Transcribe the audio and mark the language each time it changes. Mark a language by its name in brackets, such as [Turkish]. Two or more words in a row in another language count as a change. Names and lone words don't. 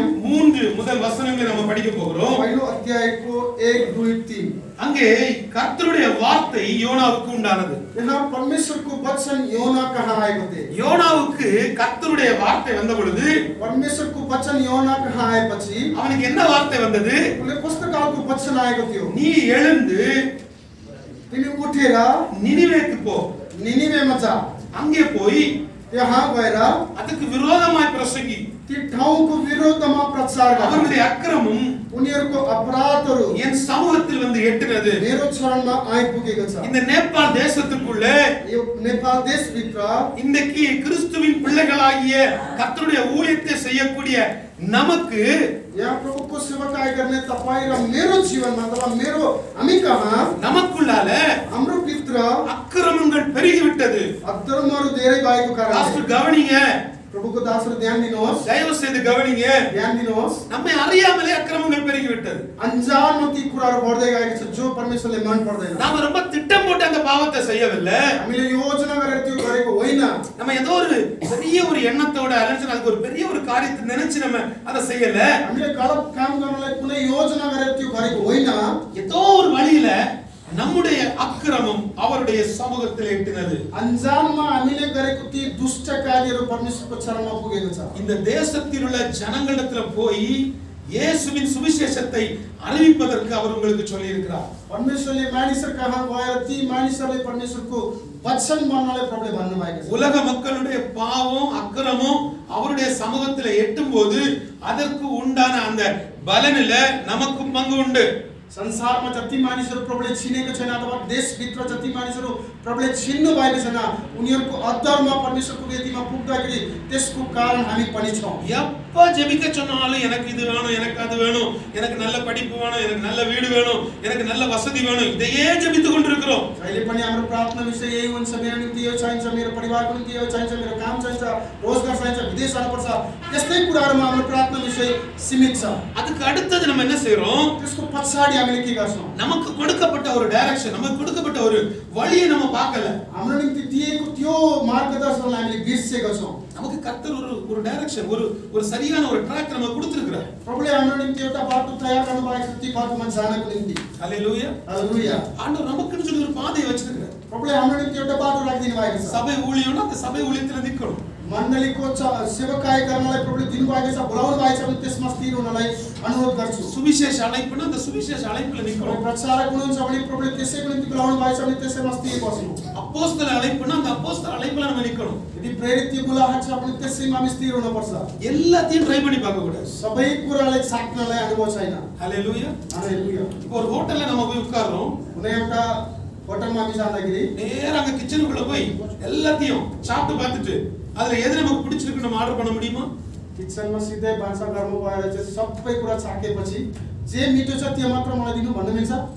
[Tamil] 3 முதல் वचनங்களை நம்ம படிக்க போகிறோம். [Nepali] पहिलो अध्यायको 1 2 3 [Tamil] அங்கே கர்த்தருடைய வார்த்தை யோனாவுக்கு உண்டானது. [Nepali] यहाँ परमेश्वरको वचन योना कहाँ आएको थियो? [Tamil] யோனாவுக்கு கர்த்தருடைய வார்த்தை வந்த பொழுது [Nepali] परमेश्वरको वचन योना कहाँ आएपछि [Tamil] அவனுக்கு என்ன வார்த்தை வந்தது? [Nepali] उसले कस्तो खालको वचन आएको थियो? [Tamil] நீ எழுந்து [Nepali] तिमी उठेर [Tamil] நினிவேக்கு போ, [Nepali] निनिवेमा जा, [Tamil] அங்கே போய் [Nepali] त्यहाँ गएर [Tamil] அதுக்கு விரோதமாய் பிரசங்கி. [Nepali] ती ठाउँको विरोधमा प्रचार गर्ने [Tamil] அவருடைய அக்கிரமம் [Nepali] उनीहरूको अपराधहरू [Tamil] என் சமூகத்தில் வந்து எட்டுனது. [Nepali] मेरो चरणमा आइपुगेको छ। [Tamil] இந்த நேபாள் தேசத்துக்குள்ளே [Nepali] यो नेपाल देशभित्र [Tamil] இன்னைக்கு கிறிஸ்துவின் பிள்ளைகளாகிய கர்த்தருடைய ஊழியத்தை செய்யக்கூடிய நமக்கு [Nepali] यहाँ प्रभुको सेवाकाय गर्ने तपाईं र मेरो जीवनमा अथवा मेरो हामी कहाँ [Tamil] நமக்குள்ளால [Nepali] हाम्रो भित्र [Tamil] அக்கிரமங்கள் பெருகிவிட்டது. [Nepali] अधर्महरू धेरै भएको कारणले [Tamil] பாஸ்டர் கவனிங்க, [Nepali] प्रभुको दासहरू ध्यान दिनुहोस्, [Tamil] தயவு செய்து கவனிங்க. [Nepali] ध्यान दिनुहोस्। [Tamil] நம்மை அறியாமலே அக்கிரமங்கள் பெருகிவிட்டது. [Nepali] अन्जानमा ती कुराहरू बढ्दै गएको छ जो परमेश्वरले मन पर्दैन। [Tamil] நாம ரொம்ப திட்டம் போட்டு அந்த பாவத்தை செய்யவில்லை. [Nepali] हामीले योजना गरेर त्यो गरेको होइन। [Tamil] நம்ம ஏதோ ஒரு பெரிய ஒரு எண்ணத்தோட அலைஞ்சு அதுக்கு ஒரு பெரிய ஒரு காரியத்தை நினைச்சு நம்ம அதை செய்யல. [Nepali] हामीले गलत काम गर्नलाई कुनै योजना गरेर त्यो गरेको होइन। [Tamil] ஏதோ ஒரு வழியில நம்முடைய அக்கிரமம் அவருடைய சமூகத்தில் எட்டினது. [Nepali] अन्जानमा हामीले गरेको ती दुष्ट कार्यहरू परमेश्वरको चरणमा पुगेको छ। [Tamil] இந்த தேசத்தில் உள்ள ஜனங்களிடத்துல போய் இயேசுவின் சுவிசேஷத்தை அறிவிப்பதற்கு அவர் உங்களுக்கு சொல்லி இருக்கிறார். [Nepali] परमेश्वरले मानिसहरु कहाँ गएर ती मानिसहरुले परमेश्वरको वचन भन्नलाई प्रभुले भन्नु भएको छ। [Tamil] உலக மக்களுடைய பாவம் அக்கிரமம் அவருடைய சமூகத்தில் எட்டும்போது அதற்கு உண்டான அந்த பலனில நமக்கும் பங்கு உண்டு. [Nepali] संसारमा जति मानिसहरु प्रभुले चिनेको छैन अथवा देशभित्र जति मानिसहरु प्रभुले चिन्नु भएको छैन उनीहरुको अधर्म परमेश्वरको वेदीमा पुग्दाखेरि त्यसको कारण हामी पनि छौं। [Tamil] எப்ப ஜெபிக்க சொன்னாலும் எனக்கு இது வேணும், எனக்கு அது வேணும், எனக்கு நல்ல படிப்பு வேணும், எனக்கு நல்ல வீடு வேணும், எனக்கு நல்ல வசதி வேணும், இதையே ஜெபித்துக் கொண்டிருக்கிறோம். [Nepali] अहिले पनि हाम्रो प्रार्थना विषय यही हुन्छ, मेरो निम्ति यो चाहिन्छ, मेरो परिवारको निम्ति यो चाहिन्छ, मेरो काम चाहिन्छ, रोजगार चाहिन्छ, विदेश जानुपर्छ। त्यस्तै कुराहरुमा हाम्रो प्रार्थना विषय सीमित छ। [Tamil] அதுக்கு அடுத்து நம்ம என்ன செய்றோம்? [Nepali] त्यसको पछाडी हामीले के गर्छौं? [Tamil] நமக்கு கொடுக்கப்பட்ட ஒரு டைரக்ஷன், நமக்கு கொடுக்கப்பட்ட ஒரு வழியை நம்ம பார்க்கல. [Nepali] हाम्रो निम्ति दिएको त्यो मार्गदर्शनलाई हामीले बिर्सेका छौं। [Tamil] நமக்கு கர்த்தர் ஒரு டைரக்ஷன், ஒரு சரியான ஒரு ட்ராக் நமக்கு கொடுத்திருக்கிறார். [Nepali] प्रभुले हाम्रो निम्ति एउटा बाटो तयार गर्नु भएको छ, ती बाटोमा जानको निम्ति। [Tamil] ஹalleluya. [Nepali] हालेलुया। [Tamil] ஆண்டவர் நமக்குன்னு சொல்லி ஒரு பாதையை வச்சிருக்கிறார். [Nepali] प्रभुले हाम्रो निम्ति एउटा बाटो राखिदिनु भएको छ। [Tamil] சபை ஊழியம்னா அந்த சபை ஊழியத்துல நிக்கணும். [Nepali] मण्डलीको सेवकाई गर्नलाई प्रभुले दिनुभएको छ, बोलाउनु भएको छ भने त्यसमा स्थिर हुनलाई अनुरोध गर्छु। [Tamil] சுவிசேஷ அழைப்புனா அந்த சுவிசேஷ அழைப்புல நிக்கணும். [Nepali] प्रचारक हुनुहुन्छ भने प्रभुले त्यसैको निम्ति बोलाउनु भएको छ भने त्यसैमा स्थिर बस्नु। [Tamil] அப்போஸ்தல அழைப்புனா அந்த அப்போஸ்தல அழைப்புல நம்ம நிக்கணும். [Nepali] यदि प्रेरित बोलाहट छ भने त्यसैमा हामी स्थिर हुनुपर्छ। [Tamil] எல்லாத்தையும் ட்ரை பண்ணி பார்க்க கூடாது. [Nepali] सबै कुरालाई छाक्नलाई अनुभव छैन। [Tamil] ஹalleluya. [Nepali] हालेलुया। [Tamil] இப்போ ஒரு ஹோட்டல்ல நம்ம போய் உட்கார்றோம். [Nepali] कुनै एउटा होटलमा हामी जाँदाखेरि [Tamil] நேரா அங்க கிச்சனுக்குள்ள போய் எல்லாத்தையும் சாப்பிட்டு பார்த்துட்டு அதுல எது நமக்கு பிடிச்சிருக்கு நம்ம ஆர்டர் பண்ண முடியுமா? [Nepali] किचनमा सिधै भान्साघरमा गएर चाहिँ सबै कुरा छाकेपछि जे मिठो छ त्यो मात्र मलाई दिनु भन्नु मिल्छ?